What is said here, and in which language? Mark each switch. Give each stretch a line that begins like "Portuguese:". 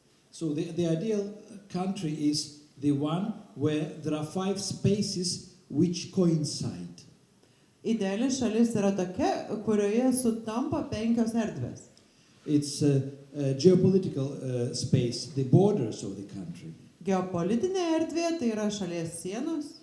English: So the ideal country is the one where there are 5 spaces which coincide.
Lithuanian: Ideali šalis yra tokia, kurioje sutampa 5 erdvės.
English: It's a geopolitical space, the borders of the country.
Lithuanian: Geopolitinė erdvė tai yra šalies sienos.